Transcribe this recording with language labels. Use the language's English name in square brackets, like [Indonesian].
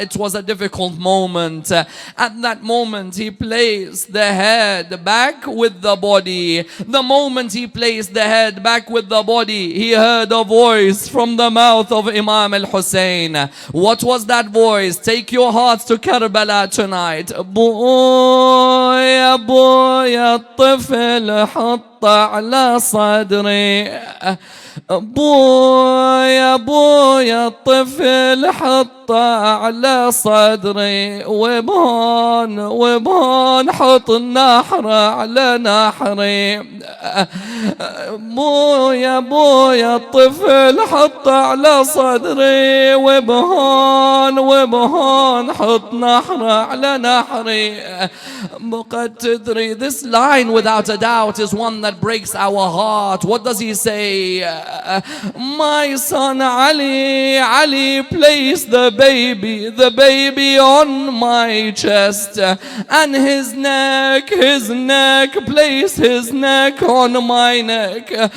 [English] It was a difficult moment. At that moment, he placed the head back with the body. The moment he placed the head back with the body, he heard a voice from the mouth of Imam al-Hussain. What was that voice? Take your hearts to Karbala tonight. Boy, boy, [Arabic] الطفل حط على صدري. بويا بويا الطفل حطه على صدري وبهون وبهون حط النحر على نحري. بويا بويا الطفل حطه على صدري وبهون وبهون حط نحر على نحري. قد تدري, [English] this line without a doubt is one that breaks our heart. What does he say? My son Ali, Ali placed the baby on my chest, and his neck placed his neck on my neck.